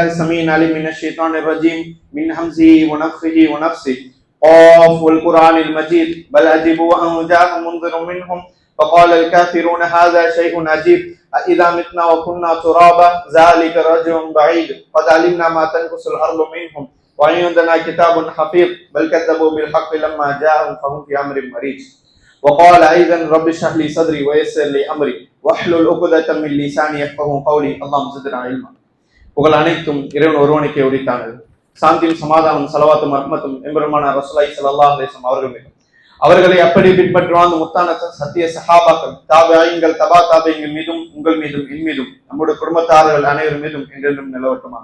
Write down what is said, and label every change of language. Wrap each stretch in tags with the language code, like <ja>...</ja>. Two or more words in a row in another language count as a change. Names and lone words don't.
<ar>السميع العليم من الشيطان الرجيم من همزه ونفخه ونفسه قاف والقرآن المجيد بل عجبوا أن جاءهم منذر منهم فقال الكافرون هذا شيء عجيب أإذا متنا وكنا ترابا ذلك رجع بعيد قد علمنا ما تنقص الأرض منهم وعندنا كتاب حفيظ بل كذبوا بالحق لما جاءهم فهم في امر مريج وقال ايضا رب اشرح لي صدري ويسر لي امري واحلل عقدة من لساني يفقهوا قولي اللهم زدنا علما.</ar> <ta>புகழ் அனைத்தும் இறைவன் ஒருவனுக்கே உரித்தானது. சாந்தியும் சமாதானம் சலவாத்தும் ரஹ்மத்தும் எம்பெருமான</ta> <ar>رسول الله صلى الله عليه وسلم</ar> <ta>அவர்கள் மீதும் அவர்களை அப்படி பின்பற்றி வாழ்ந்த முத்தான சத்திய சஹாபாக்கள் தாபிஈன்கள் தபா தாபிஈன்கள் மீதும் உங்கள் மீதும் என் மீதும் நம்முடைய குடும்பத்தார்கள் அனைவர் மீதும் என்றென்றும் நிலவட்டுமாக.</ta>